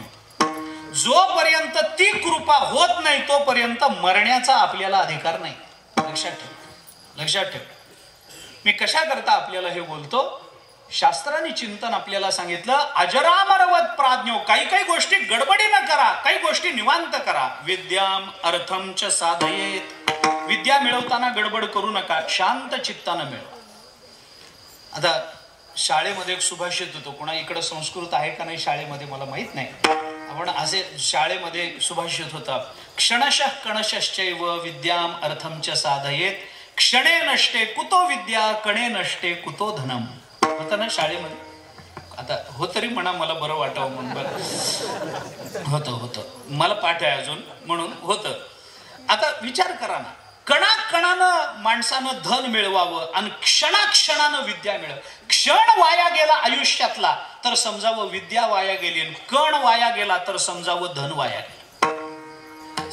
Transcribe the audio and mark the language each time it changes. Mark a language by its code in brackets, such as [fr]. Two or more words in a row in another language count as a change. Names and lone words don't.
[mr] जोपर्यंत ती कृपा होत नाही तोपर्यंत मरण्याचा आपल्याला अधिकार नाही. लक्षात ठेव, लक्षात ठेव. मी कशा करता आपल्याला हे बोलतो? शास्त्राने चिंतन आपल्याला सांगितलं, [sa] अजरामरवत प्राज्ञो. [mr] काही काही गोष्टी गडबडीनं करा, काही गोष्टी निवांत करा. [sa] विद्याम अर्थम च साधयेत. [mr] विद्या मिळवताना गडबड करू नका, शांत चित्तानं मिळवा. आता शाळेमध्ये एक सुभाषित होतो, कोणा इकडं संस्कृत आहे का नाही शाळेमध्ये मला माहित नाही, आपण असे शाळेमध्ये सुभाषित होता, [sa] क्षणशः कणशश्चैव विद्याम अर्थम च साधयेत. क्षणे नष्टे कुतो विद्या, कणे नष्टे कुतो धनम. [mr] होतं ना शाळेमध्ये? आता हो तरी म्हणा, मला बरं वाटावं म्हणून. बरं होतं मला पाठ आहे अजून म्हणून होतं. आता विचार करा ना, कणाकणानं माणसानं धन मिळवावं आणि क्षणाक्षणानं विद्या मिळव. क्षण वाया गेला आयुष्यातला तर समजावं विद्या वाया गेली, कण वाया गेला तर समजावं धन वाया गेलं.